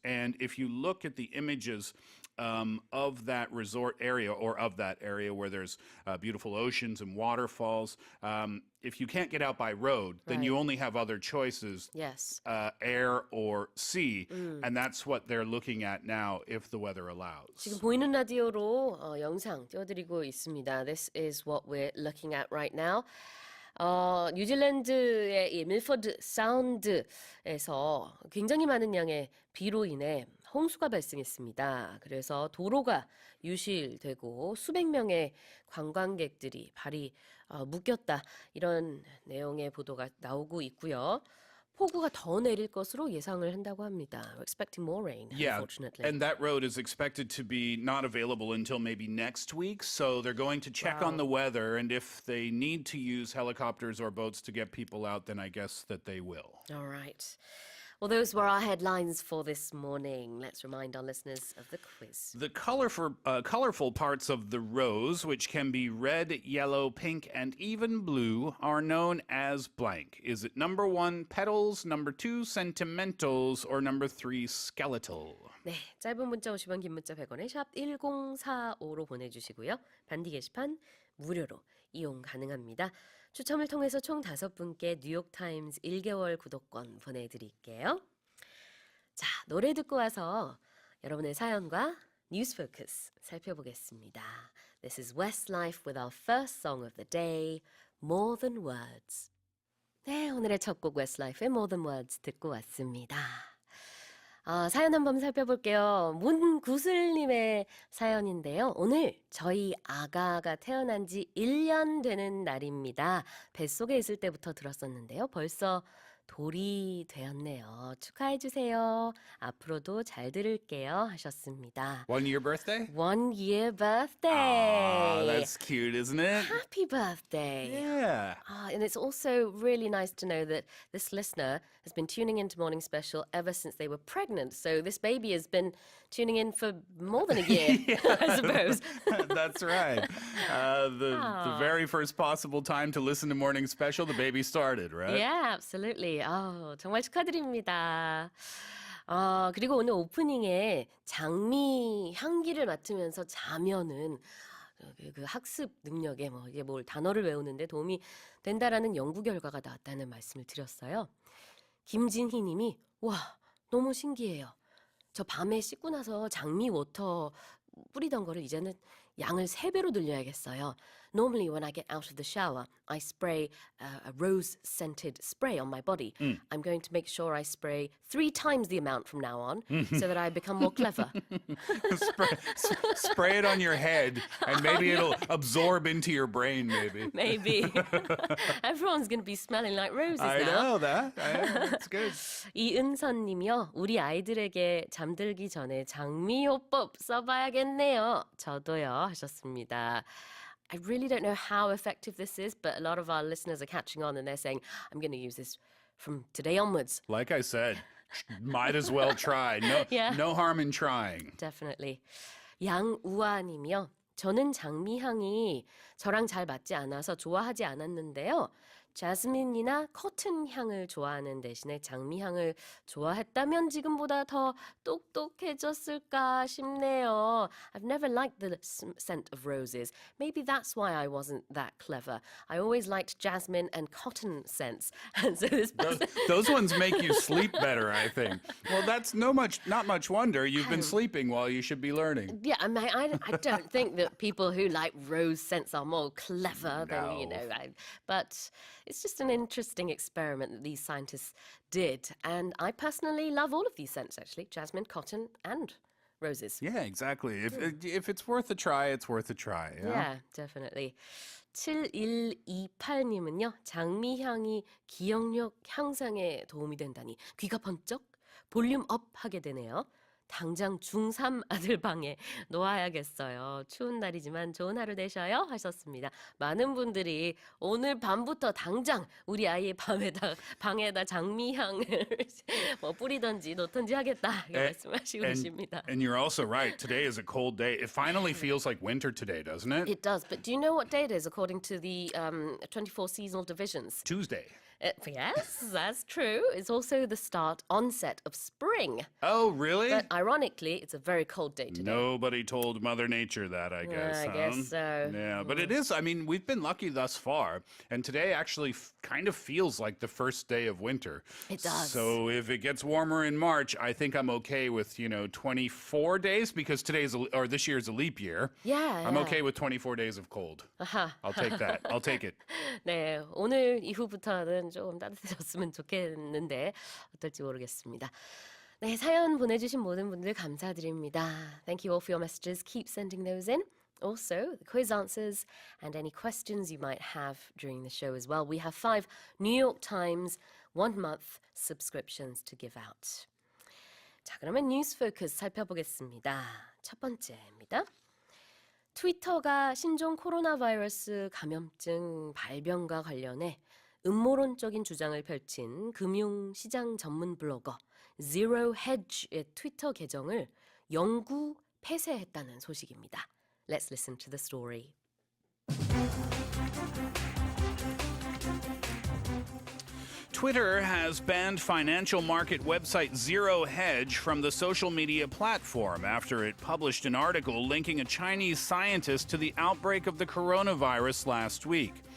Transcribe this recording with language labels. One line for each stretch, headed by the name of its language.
English: And if you look at the images of that resort area, or of that area where there's beautiful oceans and waterfalls, if you can't get out by road, then you only have other choices, Yes. Air or sea. And that's what they're looking at now if the weather allows.
Korean: 지금 보이는 라디오로 영상 띄워드리고 있습니다.
English: This is what we're looking at right now.
Korean: 뉴질랜드의 이 밀포드 사운드에서 굉장히 많은 양의 비로 인해 홍수가 발생했습니다. 그래서 도로가 유실되고 수백 명의 관광객들이 발이 묶였다. 이런 내용의 보도가 나오고 있고요. 폭우가 더 내릴 것으로 예상을 한다고 합니다.
English: We're expecting more rain, unfortunately. And that road is expected to be not available until maybe next week. So they're going to check on the weather, and if they need to use helicopters or boats to get people out, then I guess that they will. All right. Well, those were our headlines for this morning. Let's remind our listeners of the quiz. The colorful parts of the rose, which can be red, yellow, pink, and even blue, are known as blank. Is it number 1, petals, number 2, sentimentals, or number 3, skeletal?
Korean: 네, 짧은 문자 50원, 긴 문자 100원에 샵 1045로 보내주시고요. 반디 게시판 무료로 이용 가능합니다. 추첨을 통해서 총 5분께 뉴욕타임즈 1개월 구독권 보내드릴게요. 자, 노래 듣고 와서 여러분의 사연과 뉴스 포커스 살펴보겠습니다.
English: This is Westlife with our first song of the day, More Than Words.
Korean: 네, 오늘의 첫 곡 Westlife의 More Than Words 듣고 왔습니다. 사연 한번 살펴볼게요. 문구슬님의 사연인데요. 오늘 저희 아가가 태어난 지 1년 되는 날입니다. 뱃속에 있을 때부터 들었었는데요. 벌써 돌이 되었네요. 축하해주세요. 앞으로도 잘 들을게요. 하셨습니다.
English: 1 year birthday? 1 year birthday. That's cute, isn't it? Happy birthday. Yeah. And it's also really nice to know that this listener has been tuning into Morning Special ever since they were pregnant. So this baby has been tuning in for more than a year, I suppose. That's right. The very first possible time to listen to Morning Special, the baby started, right? Yeah, absolutely.
Korean: 정말 축하드립니다. 그리고 오늘 오프닝에 장미 향기를 맡으면서 자면은 그 학습 능력에 이게 뭘 단어를 외우는데 도움이 된다라는 연구 결과가 나왔다는 말씀을 드렸어요. 김진희 님이 와, 너무 신기해요. 저 밤에 씻고 나서 장미 워터 뿌리던 거를 이제는 양을 3배로 늘려야겠어요.
English: normally when I get out of the shower, I spray a rose-scented spray on my body. I'm going to make sure I spray 3 times the amount from now on so that I become more clever. Spray it on your head, and maybe it'll absorb into your brain, maybe. Maybe. Everyone's going to be smelling like roses I now. know that. That's good.
Korean: 이은선 님이요. 우리 아이들에게 잠들기 전에 장미호법 써봐야겠네요. 저도요. 하셨습니다.
English: I really don't know how effective this is, but a lot of our listeners are catching on and they're saying, I'm going to use this from today onwards. Like I said, might as well try. No, Yeah. no harm in trying. Definitely.
Korean: 양우아 님이요. 저는 장미향이 저랑 잘 맞지 않아서 좋아하지 않았는데요. 자스민이나 커튼 향을 좋아하는 대신에 장미향을 좋아했다면 지금보다 더 똑똑해졌을까 싶네요.
English: I've never liked the scent of roses. Maybe that's why I wasn't that clever. I always liked jasmine and cotton scents. And so this Those ones make you sleep better, I think. Well, that's not much wonder. You've been sleeping while you should be learning. Yeah, I mean, I don't think that people who like rose scents are more clever than, you No. know, but it's just an interesting experiment that these scientists did. And I personally love all of these scents, actually, jasmine, cotton, and roses. Yeah, exactly. If it's worth a try, it's worth a try. Yeah, definitely.
Korean: 7128님은요. 장미향이 기억력 향상에 도움이 된다니 귀가 번쩍 볼륨 업 하게 되네요. 당장 중3 아들 방에 놓아야겠어요. 추운 날이지만 좋은 하루 되셔요 하셨습니다. 많은 분들이 오늘 밤부터 당장 우리 아이의 방에다 장미향을 뭐 뿌리던지 놓던지 하겠다 이렇게 말씀하시고 계십니다.
English: And you're also right. Today is a cold day. It finally feels like winter today, doesn't it? It does, but do you know what day it is according to the 24 seasonal divisions? Tuesday. Yes, that's true. It's also the onset of spring. Oh, really? But ironically, it's a very cold day today. Nobody told Mother Nature that, I guess. I huh? guess so. Yeah, but it is. I mean, we've been lucky thus far, and today actually kind of feels like the first day of winter. It does. So if it gets warmer in March, I think I'm okay with 24 days because this year is a leap year. Yeah. I'm okay with 24 days of cold. 아하. I'll take that. I'll take it.
Korean: 네, 오늘 이후부터는 조금 따뜻해졌으면 좋겠는데 어떨지 모르겠습니다. 네, 사연 보내주신 모든 분들 감사드립니다.
English: Thank you all for your messages. Keep sending those in. Also, the quiz answers and any questions you might have during the show as well. We have 5 New York Times 1-month subscriptions to give out.
Korean: 자, 그러면 뉴스 포커스 살펴보겠습니다. 첫 번째입니다. 트위터가 신종 코로나 바이러스 감염증 발병과 관련해 음모론적인 주장을 펼친 금융시장 전문 블로거 Zero Hedge의 트위터 계정을 영구 폐쇄했다는 소식입니다.
English: Let's listen to the story. Twitter has banned financial market website Zero Hedge from the social media platform after it published an article linking a Chinese scientist to the outbreak of the coronavirus last week.